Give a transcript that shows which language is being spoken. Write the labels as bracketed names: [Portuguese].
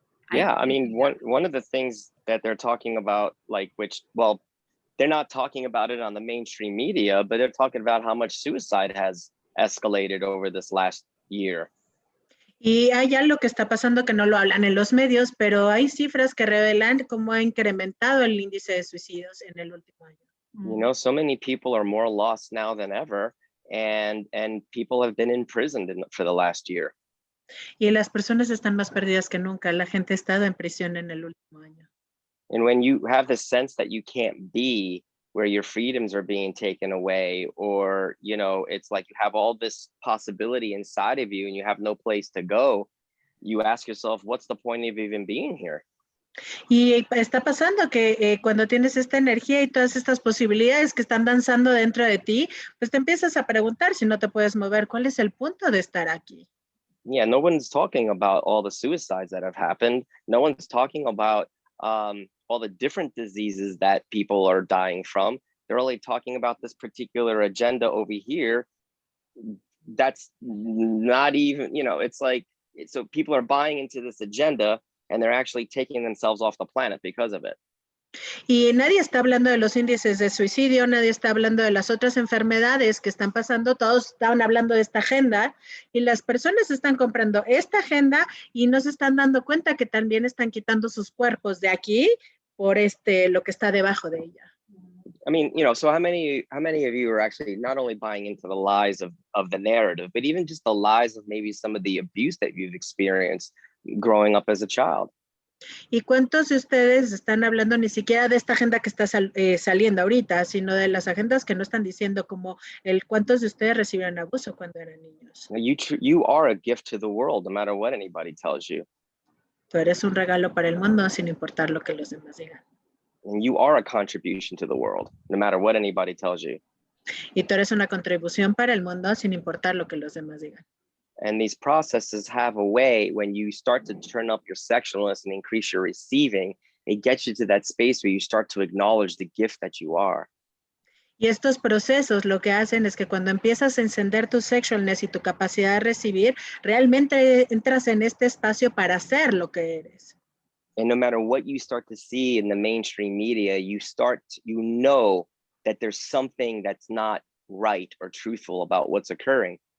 [English] Yeah, I mean, one of the things that they're talking about, like, which, well, they're not talking about it on the mainstream media, but they're talking about how much suicide has escalated over this last year. [Spanish] Y hay algo que está pasando que no lo hablan en los medios, pero hay cifras que revelan cómo ha incrementado el índice de suicidios en el último año. [English] You know, so many people are more lost now than ever, and people have been imprisoned for the last year. [Spanish] Y las personas están más perdidas que nunca. La gente ha estado en prisión en el último año. [English] And when you have the sense that you can't be where your freedoms are being taken away, or, you know, it's like you have all this possibility inside of you and you have no place to go, you ask yourself, what's the point of even being here? [Spanish] Y está pasando que cuando tienes esta energía y todas estas posibilidades que están danzando dentro de ti, pues te empiezas a preguntar si no te puedes mover, ¿cuál es el punto de estar aquí? [English] Yeah, no one's talking about all the suicides that have happened. No one's talking about all the different diseases that people are dying from. They're only talking about this particular agenda over here. That's not even, you know, it's like, so people are buying into this agenda and they're actually taking themselves off the planet because of it. [Spanish] Y nadie está hablando de los índices de suicidio, nadie está hablando de las otras enfermedades que están pasando, todos están hablando de esta agenda y las personas están comprando esta agenda y no se están dando cuenta que también están quitando sus cuerpos de aquí por lo que está debajo de ella. [English] I mean, you know, so how many of you are actually not only buying into the lies of the narrative, but even just the lies of maybe some of the abuse that you've experienced growing up as a child? [Spanish] ¿Y cuántos de ustedes están hablando ni siquiera de esta agenda que está saliendo ahorita, sino de las agendas que no están diciendo como cuántos de ustedes recibieron abuso cuando eran niños? [English] You are a gift to the world, no matter what anybody tells you. [Spanish] Tú eres un regalo para el mundo sin importar lo que los demás digan. [English] And you are a contribution to the world, no matter what anybody tells you. [Spanish] Y tú eres una contribución para el mundo sin importar lo que los demás digan. [English] And these processes have a way, when you start to turn up your sexualness and increase your receiving, it gets you to that space where you start to acknowledge the gift that you are. [Spanish] Y estos procesos lo que hacen es que cuando empiezas a encender tu sexualness y tu capacidad de recibir, realmente entras en este espacio para ser lo que eres. [English] And no matter what you start to see in the mainstream media, you know that there's something that's not right or truthful about what's occurring.